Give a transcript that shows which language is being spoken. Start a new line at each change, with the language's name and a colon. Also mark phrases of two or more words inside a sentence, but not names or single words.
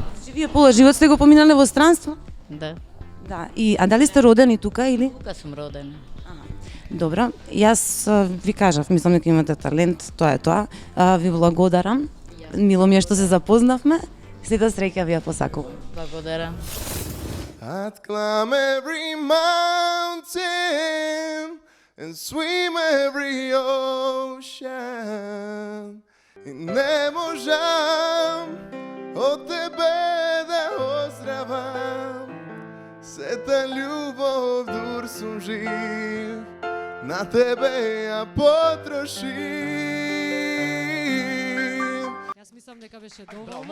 Macedonian: Вие пола живот сте го поминале во странство? Да. Да, а дали сте родени тука или? Тука сум родена. Добро, јас ви кажав, мислам дека имате талент, тоа е тоа. Ви благодарам. Мило ми е што се запознавме. Сета среќа ви ја посакувам. Благодарам.
English: I'd climb every mountain and swim every ocean.
Macedonian: И не можам од тебе да оздравам. Сета љубов дур сум жив, на тебе ја потрошим. Јас мислам дека беше доволно.